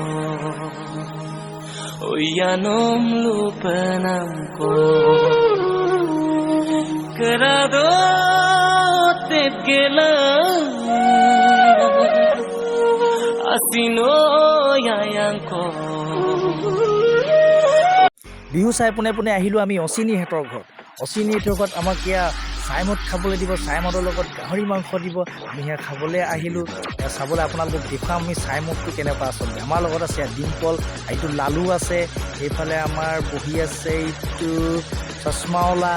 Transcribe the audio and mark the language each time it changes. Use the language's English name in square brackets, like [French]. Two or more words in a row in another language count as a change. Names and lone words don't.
[Assamese] oyanom lupanam ko karado tepgela asino yayang ko বিহু চাই পোনে পোনে আহিলোঁ আমি অচিনিহঁতৰ ঘৰত। অচিনিহঁতৰ ঘৰত আমাক এয়া চাইমদ খাবলৈ দিব, চাইমদৰ লগত গাহৰি মাংস দিব। আমি সেয়া খাবলৈ আহিলোঁ, চাবলৈ আপোনালোকক দেখুৱাম আমি চাইমদটো কেনেকুৱা আচলতে। আমাৰ লগত আছে ডিম্পল, এইটো লালু আছে, এইফালে আমাৰ বহি আছে এইটো চশমাওলা।